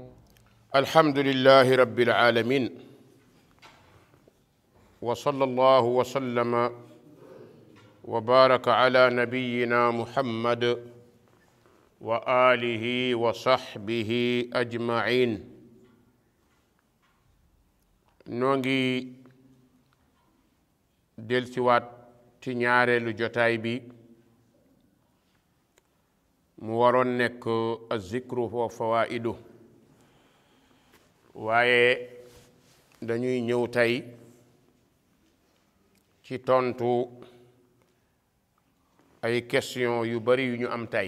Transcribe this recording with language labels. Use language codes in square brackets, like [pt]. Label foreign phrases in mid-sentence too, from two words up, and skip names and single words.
[ar] الحمد لله رب العالمين وصلى الله وسلم وبارك على نبينا محمد وآله وصحبه أجمعين. [wo] نونغي delsiwaat ci ñaareelu jotaay bi mu waroon nekk [ar] الذكر والفوائد, [wo] waaye dañuy ñëw tey ci tontu ay question yu bari yu ñu am tey.